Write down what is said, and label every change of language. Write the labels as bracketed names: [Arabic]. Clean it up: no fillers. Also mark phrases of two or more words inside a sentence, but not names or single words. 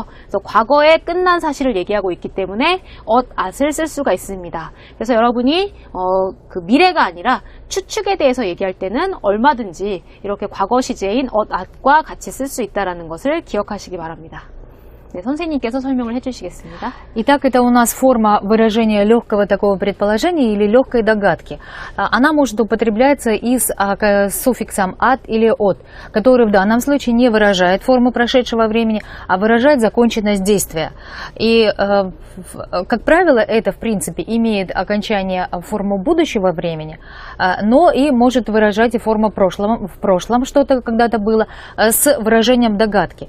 [Korean] 그래서 과거에 끝난 사실을 얘기하고 있기 때문에 at을 쓸 수가 있습니다. 그래서 여러분이 그 미래가 아니라 추측에 대해서 얘기할 때는 얼마든지 이렇게 과거 시제인 at과 같이 쓸 수 있다는 것을 기억하시기 바랍니다. 네, 선생님께서 설명을 해주시겠습니다. [Russian] Итак, это у нас форма выражения легкого такого предположения или легкой догадки. Она может употребляться и с суффиксом «от» или «от», который в данном случае не выражает форму прошедшего времени, а выражает законченность действия. И, как правило, это, в принципе, имеет окончание форму будущего времени, но и может выражать и форму в прошлом что-то когда-то было, с выражением догадки.